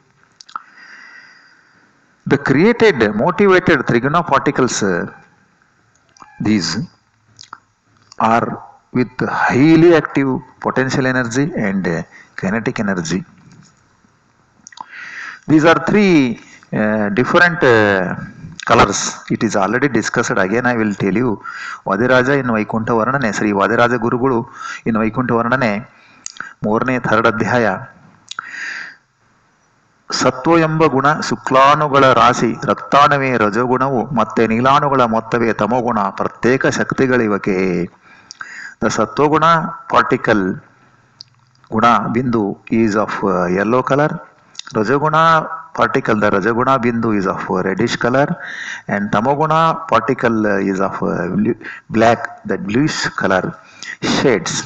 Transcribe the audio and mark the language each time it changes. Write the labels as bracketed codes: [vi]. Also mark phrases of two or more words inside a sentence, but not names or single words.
[en] The created, motivated Triguna particles, these are with highly active potential energy and kinetic energy. These are three different colors. It is already discussed. Again, I will tell you. Vadiraja in Vaikuntha Varnane, Sri Vadiraja Gurugulu in Vaikuntha Varnane, Morne third adhyaya. [kn] ಸತ್ವ ಎಂಬ ಗುಣ ಶುಕ್ಲಾಣುಗಳ ರಾಶಿ ರಕ್ತಾಣವೇ ರಜೋಗುಣವು ಮತ್ತೆ ನೀಲಾಣುಗಳ ಮೊತ್ತವೇ ತಮೋಗುಣ ಪ್ರತ್ಯೇಕ ಶಕ್ತಿಗಳಿವಕೆ. [en] The Sattva particle Guna Bindu is of yellow color. Rajaguna particle, the Rajaguna Bindu is of reddish color, and Tamoguna particle is of black, that bluish color shades.